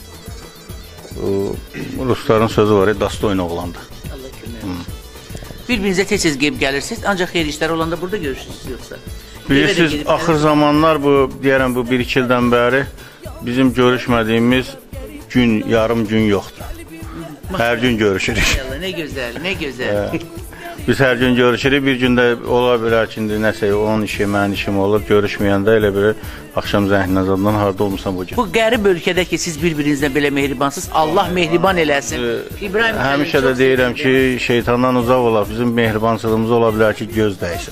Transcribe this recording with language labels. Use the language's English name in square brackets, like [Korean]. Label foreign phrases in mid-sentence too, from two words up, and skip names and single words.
[Azerbaijani] Rusların sözü var, dastoyun oğlandır. Allah kömək olsun. Bir-birinizə tez-tez gəlib gəlirsiniz, ancaq xeyir işlər olanda burada görürsünüz yoxsa? Bilirsiniz, axır zamanlar bu deyərəm bu 1-2 ildən bəri bizim görüşmədiyimiz gün, yarım gün yoxdur. Hər gün görüşürük. [Turkish] Ne güzel, ne güzel. [Azerbaijani] Biz hər gün görüşürük. Bir gündə ola bilər ki, nəsə onun işi, mənim işim olur. Görüşməyəndə elə bir axşam zənglə zadından harda olmusan bu gün. Bu qərib ölkədə ki, siz bir-birinizlə belə mehribansınız. Allah mehriban eləsin. İbrahim həmişə də deyirəm ki, şeytandan uzaq olaq. Bizim mehribansılığımız ola bilər ki, göz dəysin.